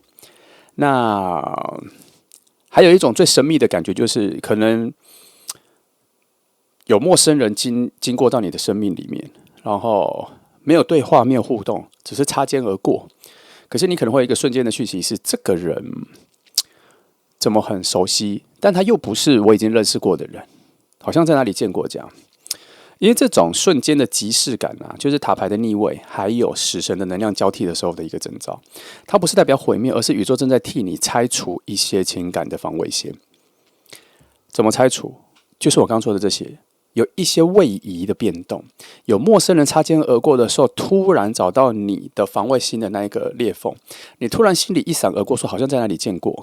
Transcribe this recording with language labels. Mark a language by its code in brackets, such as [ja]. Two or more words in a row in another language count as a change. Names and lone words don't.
[zh] 那還有一種最神秘的感覺，就是可能有陌生人經過到你的生命裡面，然後沒有對話，沒有互動，只是擦肩而過。可是你可能會有一個瞬間的訊息是，這個人怎麼很熟悉，但他又不是我已經認識過的人，好像在哪裡見過這樣。因為這種瞬間的即視感啊，就是塔牌的逆位，還有死神的能量交替的時候的一個徵兆。它不是代表毀滅，而是宇宙正在替你拆除一些情感的防衛線。怎麼拆除？就是我剛剛說的這些，有一些位移的變動，有陌生人擦肩而過的時候，突然找到你的防衛心的那一個裂縫，你突然心裡一閃而過，說好像在哪裡見過。